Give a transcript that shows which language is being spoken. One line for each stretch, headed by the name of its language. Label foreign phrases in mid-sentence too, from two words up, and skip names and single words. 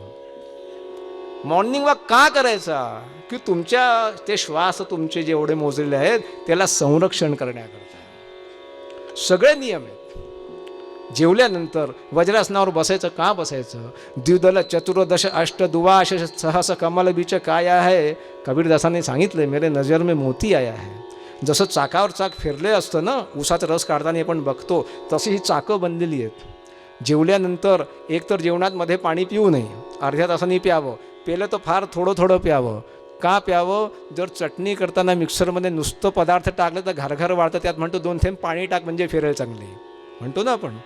English: morning walk
Marathi: का करायचा? की तुमच्या ते श्वास तुमचे जेवढे मोजलेले आहेत त्याला संरक्षण करण्याकरता सगळे नियम आहेत. जेवल्यानंतर वज्रासनावर बसायचं का बसायचं?
Hindi: द्विदल चतुर्दश अष्ट दुवाश सहस कमल बीच
Marathi: काय आहे, कबीरदासांनी सांगितलं,
Hindi: मेरे नजर में मोती आया है.
Marathi: जसं चाकावर चाक फिरले असतं ना, उसाचा रस काढताना आपण बघतो, तशी ही चाकं बनलेली आहेत. जेवल्यानंतर एकतर जेवणात मध्ये पाणी पिऊ नये, अर्ध्या तासाने प्यावं, पेलं तर फार थोडं प्यावं. का प्यावं? जर चटणी करताना मिक्सरमध्ये नुसतं पदार्थ टाकलं तर घरघर वाढतं, त्यात म्हणतो 2 थेंब पाणी टाक म्हणजे फिरेल चांगली, म्हणतो ना आपण.